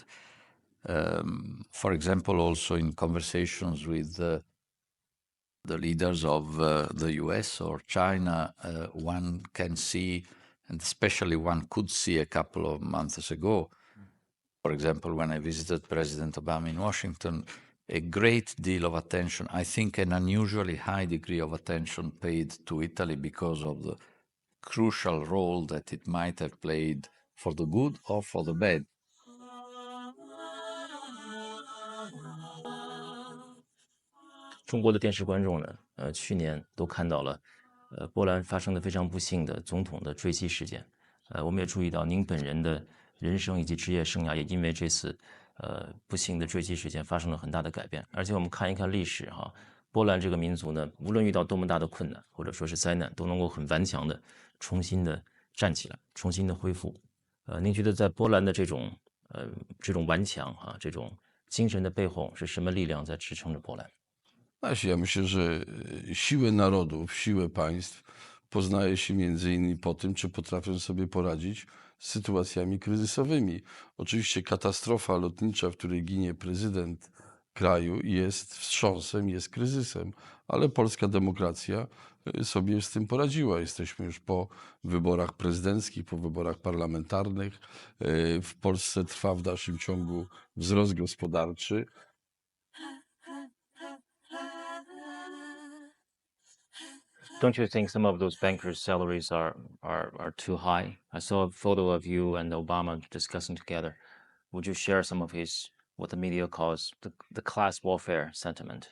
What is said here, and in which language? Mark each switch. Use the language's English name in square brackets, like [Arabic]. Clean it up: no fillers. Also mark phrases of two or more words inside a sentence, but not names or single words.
[English] For example, also in conversations with the leaders of the US or China, one can see, and especially one could see a couple of months ago, for example, when I visited President Obama in Washington, a great deal of attention, I think an unusually high degree of attention paid to Italy because of the crucial role that it might have played for the good or for the bad. [Chinese] 中国的电视观众呢，去年都看到了，波兰发生的非常不幸的总统的坠机事件。我们也注意到您本人的人生以及职业生涯也因为这次不幸的坠机事件发生了很大的改变。而且我们看一看历史哈，波兰这个民族呢，无论遇到多么大的困难或者说是灾难，都能够很顽强的重新的站起来，重新的恢复。您觉得在波兰的这种顽强哈，这种精神的背后是什么力量在支撑着波兰？ [Polish] Ja myślę, że siłę narodów, siłę państw poznaje się między innymi po tym, czy potrafią sobie poradzić z sytuacjami kryzysowymi. Oczywiście katastrofa lotnicza, w której ginie prezydent kraju, jest wstrząsem, jest kryzysem, ale polska demokracja sobie z tym poradziła. Jesteśmy już po wyborach prezydenckich, po wyborach parlamentarnych. W Polsce trwa w dalszym ciągu wzrost gospodarczy. [English] Don't you think some of those bankers' salaries are too high? I saw a photo of you and Obama discussing together. Would you share some of what the media calls the class warfare sentiment?